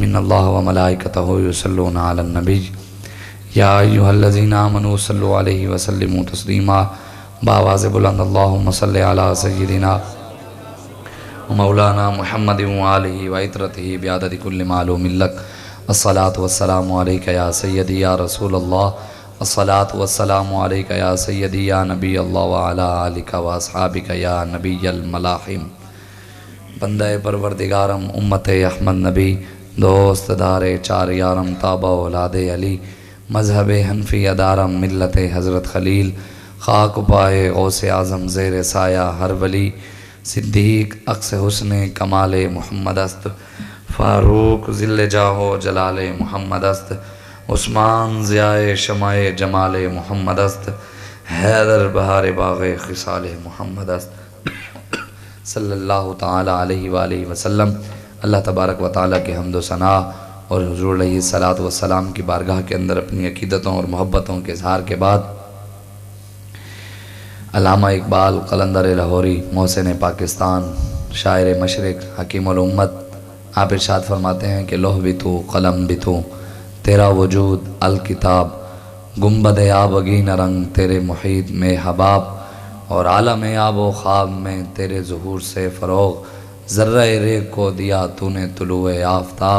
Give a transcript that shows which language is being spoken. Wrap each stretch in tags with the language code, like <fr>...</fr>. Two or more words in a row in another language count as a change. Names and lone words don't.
<ar>ان الله وملائكته يصلون على النبي يا ايها الذين امنوا صلوا عليه وسلموا تسليما.</ar> <fa>بآواز بلند</fa> <ar>اللهم صل على سيدنا ومولانا محمد وآله وعترته بعدد كل معلوم لك. الصلاة والسلام علیکہ یا سیدی یا رسول اللہ. الصلاة والسلام علیکہ یا سیدی یا نبی اللہ وعلا آلکہ واصحابکہ یا نبی الملاحم.</ar> <fa>بندہ پروردگارم امت احمد نبی دوست دار چار یارم تابع اولاد علی مذہب حنفی ادارم ملت حضرت خلیل خاک پائے غوث اعظم زیر سایہ ہر ولی صدیق اقص حسن کمال محمد است فاروق ذل جاہ جلال محمد است عثمان ضیاء شمع جمال محمد است حیدر بہار باغ خصال محمد است</fa> <ar>صلی اللہ تعالی علیہ وآلہ وسلم.</ar> <ur>اللہ</ur> <ar>تبارک و تعالیٰ</ar> <ur>کے حمد و ثناء اور حضور</ur> <ar>علیہ الصلاۃ والسلام</ar> <ur>کی بارگاہ کے اندر اپنی عقیدتوں اور محبتوں کے اظہار کے بعد علامہ اقبال قلندر لاہوری محسن پاکستان شاعر مشرق حکیم الامت آپ ارشاد فرماتے ہیں کہ لوح بھی تو قلم بھی تو تیرا وجود الکتاب گنبد آبگین رنگ تیرے محیط میں حباب اور عالم آب و خواب میں تیرے ظہور سے فروغ ذرہ ریگ کو دیا تو نے طلوع آفتاب.</ur>